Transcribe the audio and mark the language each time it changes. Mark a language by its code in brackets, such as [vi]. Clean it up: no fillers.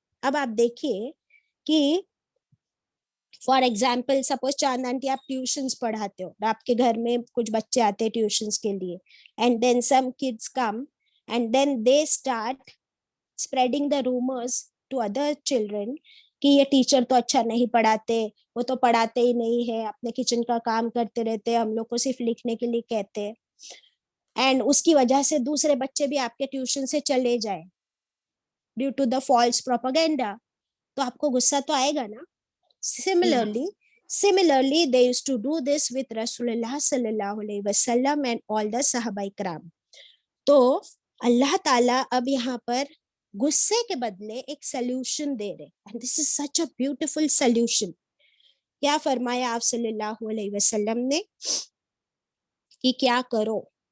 [hi] अब आप देखिए कि [en] for example suppose [hi] चांद आंटी आप ट्यूशंस पढ़ाते हो, आपके घर में कुछ बच्चे आते हैं ट्यूशंस के लिए, [en] and then some kids come and then they start spreading the rumours to other children [hi] कि ये टीचर तो अच्छा नहीं पढ़ाते, वो तो पढ़ाते ही नहीं है, अपने किचन का काम करते रहते हैं, हम लोग को सिर्फ लिखने के लिए कहते हैं, एंड उसकी वजह से दूसरे बच्चे भी आपके ट्यूशन से चले जाए [en] due to the false propaganda, [hi] तो आपको गुस्सा तो आएगा ना. [en] Similarly, they used to do this with Rasulullah sallallahu alaihi wasallam and all the Sahaba ikram. [hi] तो अल्लाह ताला अब यहाँ पर गुस्से के बदले एक सल्यूशन दे रहे, [en] and this is such a beautiful solution. [hi] क्या फरमाया आप सल्लल्लाहु अलैहि वसल्लम ने कि क्या करो.